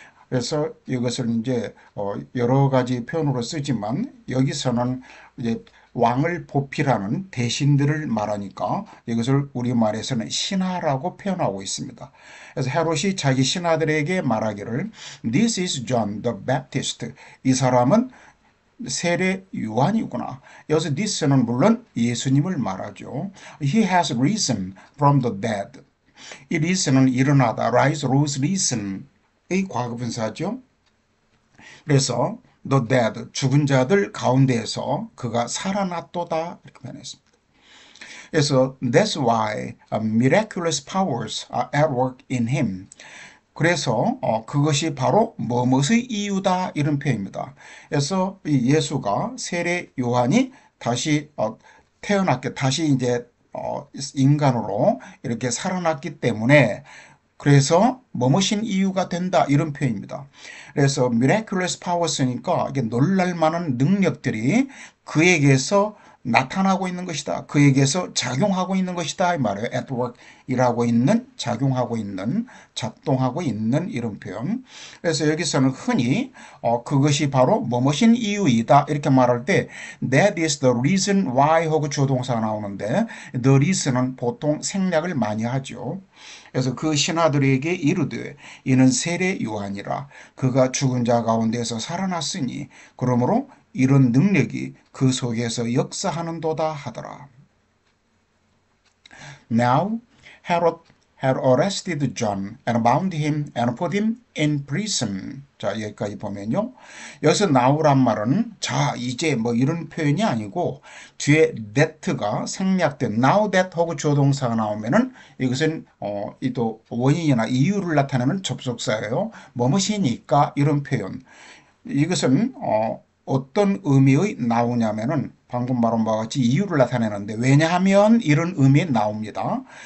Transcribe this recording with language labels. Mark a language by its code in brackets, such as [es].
[ko] 그래서 이것을 이제 여러 가지 표현으로 쓰지만 여기서는 이제 왕을 보필하는 대신들을 말하니까 이것을 우리말에서는 신하라고 표현하고 있습니다. 그래서 헤롯이 자기 신하들에게 말하기를 This is John the Baptist. 이 사람은 세례 요한이구나. 여기서 this는 물론 예수님을 말하죠. [en] He has risen from the dead. [ko] 이 risen은 일어나다, rise, rose, risen의 과거분사죠. 그래서 the dead, 죽은 자들 가운데에서 그가 살아났도다 이렇게 표현했습니다. [en] 그래서 that's why miraculous powers are at work in him. [ko] 그래서 그것이 바로 뭐뭇의 이유다 이런 표현입니다. 그래서 이 예수가 세례 요한이 다시 태어났게 다시 이제 인간으로 이렇게 살아났기 때문에 그래서 뭐뭇인 이유가 된다 이런 표현입니다. 그래서 miraculous powers니까 이게 놀랄만한 능력들이 그에게서 나타나고 있는 것이다. 그에게서 작용하고 있는 것이다. 이 말이에요. at work 일하고 있는, 작용하고 있는, 작동하고 있는 이런 표현. 그래서 여기서는 흔히 그것이 바로 뭐뭇인 이유이다 이렇게 말할 때 that is the reason why 하고 주어동사가 나오는데 the reason 은 보통 생략을 많이 하죠. 그래서 그 신하들에게 이르되 이는 세례 요한이라 그가 죽은 자 가운데서 살아났으니 그러므로 이런 능력이 그 속에서 역사하는도다 하더라. Now Herod [en] had arrested John and bound him and put him in prison. [ko] 자, 여기까지 보면요. 여기서 now란 말은 자, 이제 뭐 이런 표현이 아니고 뒤에 that가 생략된 now that 하고 조동사가 나오면은 이것은 이 또 원인이나 이유를 나타내는 접속사예요. 뭐뭐시니까 이런 표현. 이것은 어떤 의미의 나오냐면은 방금 말한 바와 같이 이유를 나타내는데 왜냐하면 이런 의미에 나옵니다.